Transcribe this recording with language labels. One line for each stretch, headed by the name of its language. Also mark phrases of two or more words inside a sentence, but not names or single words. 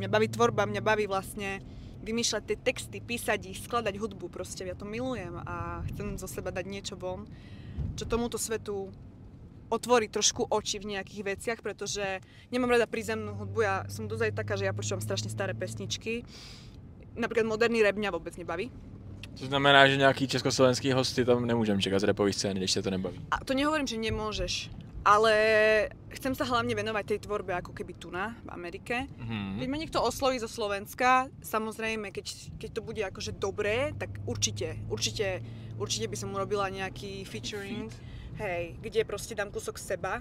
Slovak: Mňa baví tvorba, mňa baví vlastne vymýšľať tie texty, písať ich, skladať hudbu, proste ja to milujem a chcem zo seba dať niečo von, čo tomuto svetu otvorí trošku oči v nejakých veciach, pretože nemám rada prízemnú hudbu, ja som dosť aj taká, že ja počúvam strašne staré pesničky. Napríklad moderný rap mňa vôbec nebaví.
Czech: To znamená, že nějaký československý hosty tam nemůžeme čekat z rapovej scény, když se to nebaví.
Slovak: A to nehovorím, že nemôžeš, ale chcem sa hlavne venovať tej tvorbe ako keby tu v Amerike. Keď ma niekto osloví zo Slovenska, samozrejme, keď to bude akože dobré, tak určite by som urobila nejaký featuring, hej, kde proste dám kúsok seba.